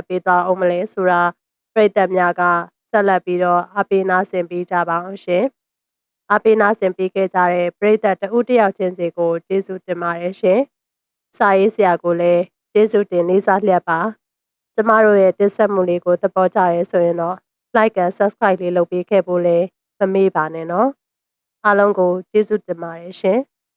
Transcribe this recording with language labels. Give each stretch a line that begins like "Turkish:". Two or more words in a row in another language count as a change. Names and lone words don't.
Burmese: ပေးသွားအောင်မလဲဆိုတာပရိသတ်များကဆက်လက်ပြီးတော့အပေးနာဆင်ပေးကြပါအောင်ရှင်အပေးနာဆင်ပေးခဲ့ကြတဲ့ပရိသတ်တဦးတယောက်ချင်းစီကိုကျေးဇူးတင်ပါတယ်ရှင်စာရေးဆရာကိုလည်းကျေးဇူးတင်လေးစားလျက်ပါကျမတို့ရဲ့တင်ဆက်မှုလေးကိုသဘောကျရဲဆိုရင်တော့
English: like and subscribe
Burmese: လေးလုပ်ပေးခဲ့ဖို့လည်းမမေ့ပါနဲ့နော်အားလုံးကိုကျေးဇူးတင်ပါတယ်ရှင်